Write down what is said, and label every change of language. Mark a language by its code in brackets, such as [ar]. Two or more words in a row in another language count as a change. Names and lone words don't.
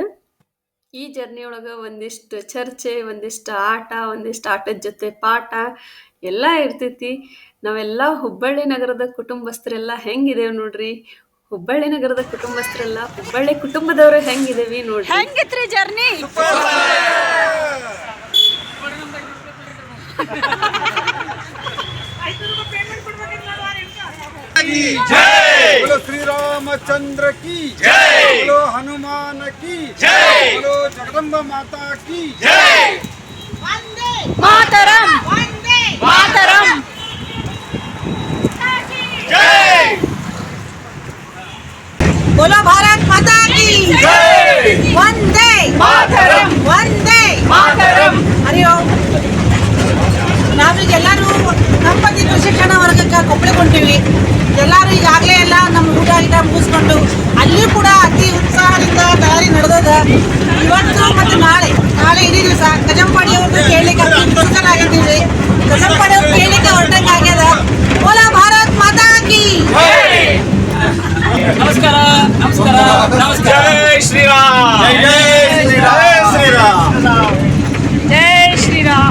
[kn] ಈ ಜರ್ನಿ ಒಳಗೆ ಒಂದಿಷ್ಟು ಚರ್ಚೆ, ಒಂದಿಷ್ಟು ಆಟ, ಒಂದಿಷ್ಟು ಆಟದ ಜೊತೆ ಪಾಠ ಎಲ್ಲ ಇರ್ತೈತಿ. ನಾವೆಲ್ಲ ಹುಬ್ಬಳ್ಳಿ ನಗರದ ಕುಟುಂಬಸ್ಥರೆಲ್ಲ ಹೆಂಗಿದೇವ್ ನೋಡ್ರಿ. ಹುಬ್ಬಳ್ಳಿ ನಗರದ ಕುಟುಂಬಸ್ಥರೆಲ್ಲ ಹುಬ್ಬಳ್ಳಿ ಕುಟುಂಬದವ್ರು ಹೆಂಗಿದೇವಿ ನೋಡ್ರಿ. ಹೆಂಗಿತ್ರಿ ಜರ್ನಿ? [hi] जय बोलो श्री रामचंद्र की जय, बोलो हनुमान की जय, बोलो जगदम्बा माता की जय, वंदे मातरम, वंदे मातरम, जय बोलो भारत माता की जय, वंदे मातरम, वंदे मातरम. हरि ओम. [kn] ನಾವೀಗೆಲ್ಲರೂ ದಂಪತಿ ಪ್ರಶಿಕ್ಷಣ ವರ್ಗಕ್ಕೆ ಕೊಪ್ಪಳಿಗೊಂಡಿವಿ. ಎಲ್ಲರೂ ಈಗಾಗಲೇ ಎಲ್ಲ ನಮ್ಮ ಊಟ ಮುಗಿಸ್ಕೊಂಡು ಅಲ್ಲಿ ಕೂಡ ಅತಿ ಉತ್ಸಾಹದಿಂದ ತಯಾರಿ ನಡೆದದ. ಇವತ್ತು ಮತ್ತು ನಾಳೆ ಇಡೀ ದಿವಸ ಗಜಂಪಾಡಿ ಅವ್ರದ್ದು ಕೇಳಲಿಕ್ಕೆ ಉತ್ಸುಕರಾಗಿದ್ದೀವಿ. ಗಜಂಪಾಡಿ ಅವ್ರು ಕೇಳಲಿಕ್ಕೆ ಹೊರಟಂಗೆ ಆಗ್ಯದ. [hi] बोला भारत माता की [kn] ನಮಸ್ಕಾರ ನಮಸ್ಕಾರ ನಮಸ್ಕಾರ. [hi] जय श्री राम, जय श्री राम, जय श्री राम, जय श्रीराम.